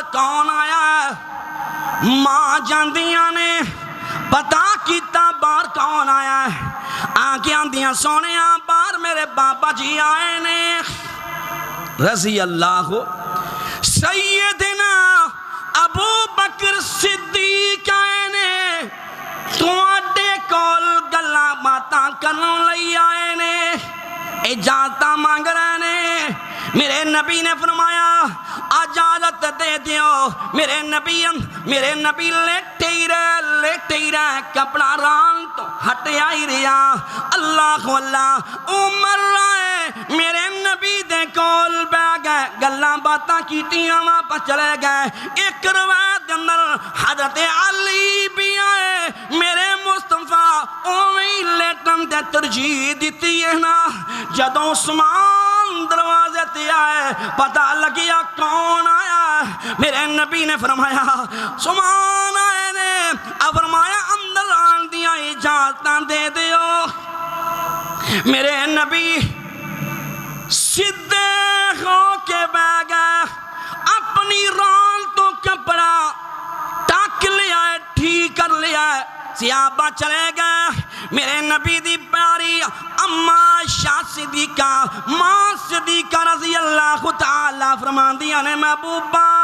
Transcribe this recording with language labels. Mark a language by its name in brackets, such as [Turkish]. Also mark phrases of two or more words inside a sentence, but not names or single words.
[Punjabi] کون آیا ہے ماں جاندیاں نے پتہ کیتا باہر کون آیا ہے آنکھیں آندیاں سونیاں باہر میرے بابا جی آئے نے [Arabic] رضی اللہ [Punjabi] سیدنا ابو بکر صدیق آئے نے تواڈے کول گلاں باتاں کرن لئی آئے نے اجازت مانگ رہے نے میرے نبی نے فرمایا اجازت دے دیو میرے نبی لیٹے ہی رہے کپڑا ران تو ہٹیا ہی رہا اللہ اللہ عمر رہے میرے نبی دے کول بہ گئے گلاں باتاں کیتیاں واپس چلے گئے ایک روایت اندر حضرت علی بھی آئے میرے مصطفیٰ اویں لیٹن تے ترجیح دیتی ہے نا جدوں عثمان دروازے تے آئے پتہ لگیا کون آیا میرے نبی نے فرمایا عثمان آئے نے فرمایا اندر آن دیا اجازتاں دے دیو میرے نبی سدھے ہو کے بہ گئے اپنی ران تو کپڑا ٹاک لیا ہے ٹھیک کر لیا ہے صحابہ چلے گئے میرے نبی دی پیاری اماں شاہ صدیقہ ماں صدیقہ [Arabic] رضی اللہ تعالیٰ [Punjabi] فرماندیاں نے محبوبہ